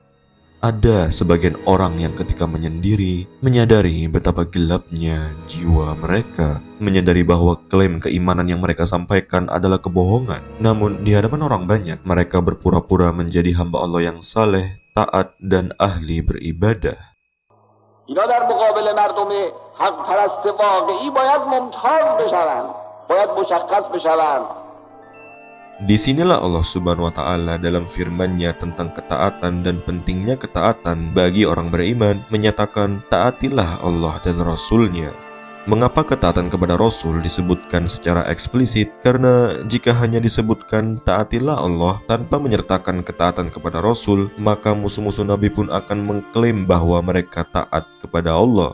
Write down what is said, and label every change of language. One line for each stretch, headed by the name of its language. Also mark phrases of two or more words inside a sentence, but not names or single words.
Indonesian: Ada sebagian orang yang ketika menyendiri, menyadari betapa gelapnya jiwa mereka, menyadari bahwa klaim keimanan yang mereka sampaikan adalah kebohongan. Namun di hadapan orang banyak, mereka berpura-pura menjadi hamba Allah yang saleh, taat, dan ahli beribadah.
Persian: اینا در مقابل مردم حق پرست واقعی باید ممتاز بشوند، باید مشخص بشوند.
Indonesian: Disinilah Allah
Arabic: سبحانه و تعالى
Indonesian: dalam firman-Nya tentang ketaatan dan pentingnya ketaatan bagi orang beriman menyatakan taatilah Allah dan Rasul-Nya. Mengapa ketaatan kepada Rasul disebutkan secara eksplisit? Karena jika hanya disebutkan taatilah Allah tanpa menyertakan ketaatan kepada Rasul, maka musuh-musuh Nabi pun akan mengklaim bahwa mereka taat kepada Allah.